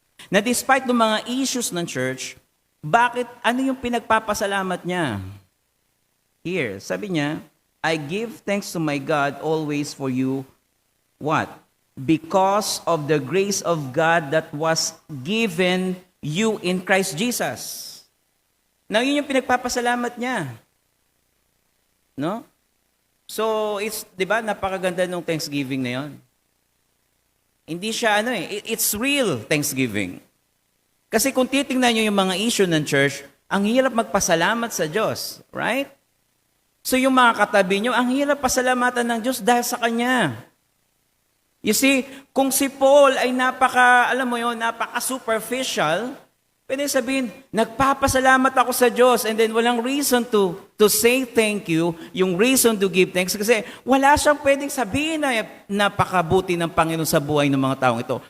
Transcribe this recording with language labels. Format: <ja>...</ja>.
<tl>Na despite ng mga issues ng church, ano yung pinagpapasalamat niya?</tl> <en>Here,</en> <tl>sabi niya,</tl> <en>I give thanks to my God always for you. What? Because of the grace of God that was given you in Christ Jesus.</en> <tl>Now, yun yung pinagpapasalamat niya. No? So, di ba, napakaganda ng Thanksgiving na yun. Hindi siya,</tl> <en>it's real Thanksgiving.</en> <tl>Kasi kung titingnan nyo yung mga issue ng church, ang hirap magpasalamat sa Diyos. Right? So, yung mga katabi nyo, ang hirap pasalamatan ng Diyos dahil sa Kanya.</tl> <en>You see,</en> <tl>kung si Paul ay napaka-superficial, pwede sabihin, nagpapasalamat ako sa Diyos and then walang</tl> <en>reason to say thank you,</en> <tl>yung</tl> <en>reason to give thanks,</en> <tl>kasi wala siyang pwedeng sabihin na napakabuti ng Panginoon sa buhay ng mga taong ito.</tl>